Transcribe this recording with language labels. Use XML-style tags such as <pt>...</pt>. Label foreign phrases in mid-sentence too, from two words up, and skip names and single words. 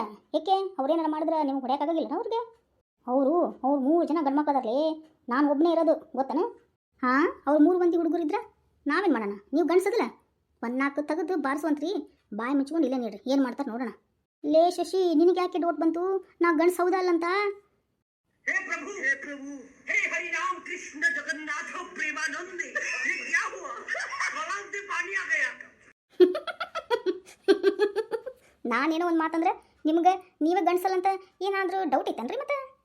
<kn>ಯಾಕೆ ಅವ್ರೇನಾರು ಮಾಡಿದ್ರೆ ನಿಮ್ಗೆ ಹೊಡೆಯೋಕ್ಕಾಗಿಲ್ಲ ಅವ್ರಿಗೆ? ಅವ್ರು 3 ಜನ ಗಂಡು ಮಕ್ಕಳದಾರಲಿ, ನಾನು ಒಬ್ಬನೇ ಇರೋದು ಗೊತ್ತಾನೆ. ಅವ್ರು 3 ಮಂದಿ ಹುಡುಗರು ಇದ್ರೆ ನಾವೇನು ಮಾಡೋಣ? ನೀವು ಗಂಡ್ಸದಿಲ್ಲ, 4 ತೆಗೆದು ಬಾರಿಸುವಂತ್ರಿ. ಬಾಯಿ ಮುಚ್ಕೊಂಡು ಇಲ್ಲೇ ನೀಡ್ರಿ, ಏನು ಮಾಡ್ತಾರೆ ನೋಡೋಣ. ಲೇ ಶಶಿ, ನಿನಗೆ ಯಾಕೆ ಡೌಟ್ ಬಂತು ನಾ ಗಂಡ್ಸ್ ಹೌದಾ ಅಲ್ಲ ಅಂತ?</kn> <hi>हे प्रभु हे हरि राम कृष्ण जगन्नाथ प्रेमानंद, ये क्या हुआ? गलाव से पानी आ गया.</hi> <kn>ನಾನೇನೋ ಒಂದು ಮಾತಂದ್ರೆ ನಿಮ್ಗೆ ನೀವೇ ಗಂಡ್ಸಲ್ಲ ಅಂತ ಏನಾದರೂ ಡೌಟ್ ಐತನ್ರಿ ಮತ್ತೆ?</kn>